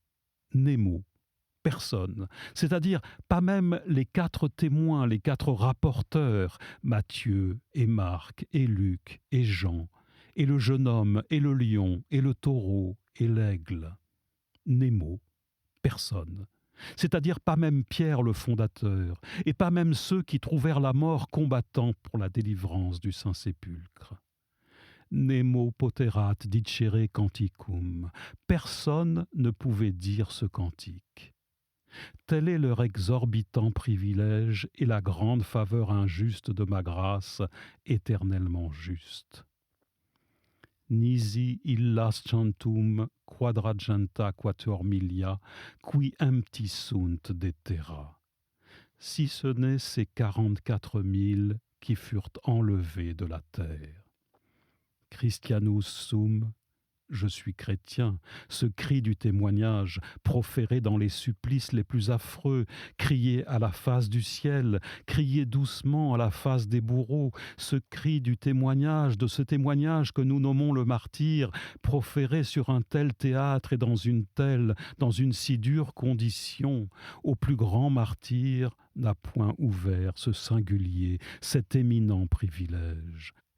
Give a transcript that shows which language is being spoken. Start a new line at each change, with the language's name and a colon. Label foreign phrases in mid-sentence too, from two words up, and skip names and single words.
French: Nemo, personne, c'est-à-dire pas même les 4 témoins, les 4 rapporteurs, Matthieu et Marc et Luc et Jean, et le jeune homme et le lion et le taureau et l'aigle. Nemo, personne, c'est-à-dire pas même Pierre le fondateur, et pas même ceux qui trouvèrent la mort combattant pour la délivrance du Saint-Sépulcre.
Latin: Nemo poterat dicere canticum.
French: Personne ne pouvait dire ce cantique. Tel est leur exorbitant privilège et la grande faveur injuste de ma grâce, éternellement juste.
Latin: Nisi illas chantum quadragenta quator milia, qui empty sunt de terra.
French: Si ce n'est ces 44 000 qui furent enlevés de la terre.
Latin: Christianus sum,
French: je suis chrétien, ce cri du témoignage, proféré dans les supplices les plus affreux, crié à la face du ciel, crié doucement à la face des bourreaux, ce cri du témoignage, de ce témoignage que nous nommons le martyr, proféré sur un tel théâtre et dans une si dure condition, au plus grand martyr n'a point ouvert ce singulier, cet éminent privilège.